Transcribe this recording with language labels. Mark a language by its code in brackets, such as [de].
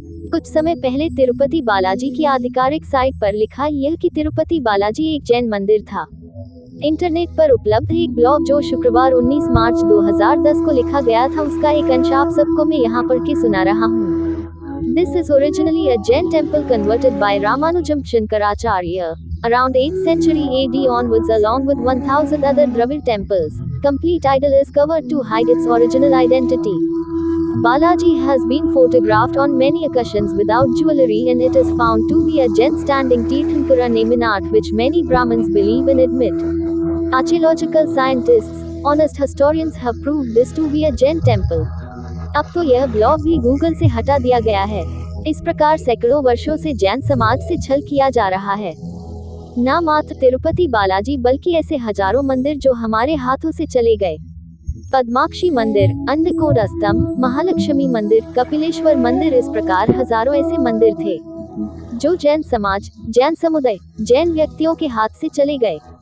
[hi] कुछ समय पहले तिरुपति बालाजी की आधिकारिक साइट पर लिखा यह कि तिरुपति बालाजी एक जैन मंदिर था। इंटरनेट पर उपलब्ध एक ब्लॉग जो शुक्रवार 19 मार्च 2010 को लिखा गया था, उसका एक अंश आप सबको मैं यहाँ पढ़ के सुना रहा हूँ। [en] This is originally a Jain temple converted by Ramanujam Shankaracharya around 8th century AD onwards, along with 1000 other Dravid temples. Complete idol is covered to hide its original identity. Balaji has been photographed on many occasions without jewelry, and it is found to be a Jain standing Tirthankara Neminath, which many Brahmins believe and admit. Archaeological scientists, honest historians have proved this to be a Jain temple. [hi] अब तो यह blog भी Google से हटा दिया गया है। इस प्रकार सैकड़ों वर्षों से जैन समाज से छल किया जा रहा है। न मात्र तिरुपति बालाजी बल्कि ऐसे हजारों मंदिर जो हमारे हाथों से चले गए। पद्माक्षी मंदिर, अन्नकोंडा स्तंभ, महालक्ष्मी मंदिर, कपिलेश्वर मंदिर, इस प्रकार हजारों ऐसे मंदिर थे जो जैन समाज, जैन समुदाय, जैन व्यक्तियों के हाथ से चले गए।